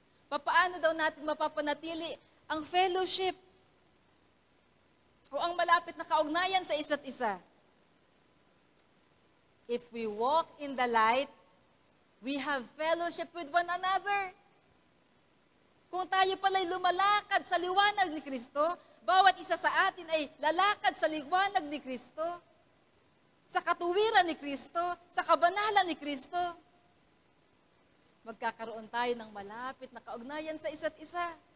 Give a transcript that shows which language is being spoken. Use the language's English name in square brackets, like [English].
[Filipino] Papaano daw natin mapapanatili ang fellowship o ang malapit na kaugnayan sa isa't isa? [English] If we walk in the light, we have fellowship with one another. [Filipino] Kung tayo pala'y lumalakad sa liwanag ni Kristo, bawat isa sa atin ay lalakad sa liwanag ni Kristo, sa katuwiran ni Kristo, sa kabanalan ni Kristo, magkakaroon tayo ng malapit na kaugnayan sa isa't isa.